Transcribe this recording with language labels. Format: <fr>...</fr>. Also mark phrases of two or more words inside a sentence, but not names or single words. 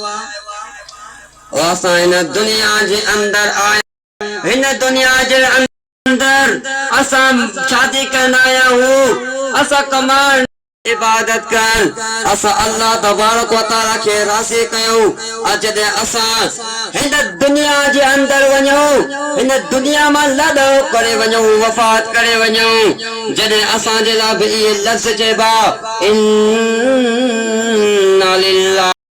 <sd>असां हिन दुनिया जे अंदर आया, हिन दुनिया जे अंदर असां शादी कंदा आहियूं, असां कमाइण इबादत कर, असां अल्लाह</sd> <ar>تبارك وتعالى</ar> <sd>खे राज़ी कयूं। जॾहिं असां हिन दुनिया जे अंदर वञूं, हिन दुनिया मां लाॾो करे वञूं, वफ़ात करे वञूं, जॾहिं असांजे लाइ बि इहे लफ़्ज़ चइबा</sd> <ar>إنا لله</ar>